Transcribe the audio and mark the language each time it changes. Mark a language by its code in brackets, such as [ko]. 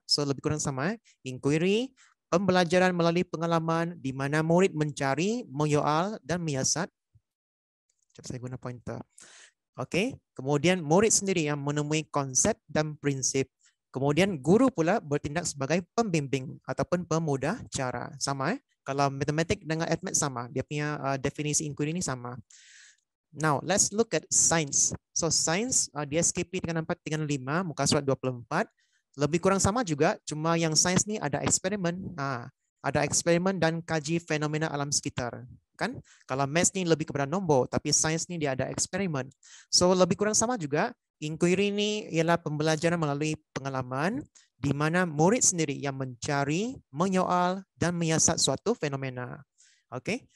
[ms] So lebih kurang sama. Inquiry, pembelajaran melalui pengalaman di mana murid mencari, menyoal dan menyiasat. Saya guna pointer. Oke. Kemudian murid sendiri yang menemui konsep dan prinsip. Kemudian guru pula bertindak sebagai pembimbing ataupun pemudah cara. Sama. Kalau matematik dengan admat sama. Dia punya definisi inquiry ini sama. [en] Now, let's look at science. [ms] So, science, DSKP tingkatan 4, tingkatan 5, muka surat 24. Lebih kurang sama juga, cuma yang sains ni ada eksperimen. Ada eksperimen dan kaji fenomena alam sekitar. Kan? Kalau maths ni lebih kepada nombor, tapi sains ni dia ada eksperimen. So, lebih kurang sama juga. Inquiry ini ialah pembelajaran melalui pengalaman di mana murid sendiri yang mencari, menyoal, dan menyiasat suatu fenomena. Okay?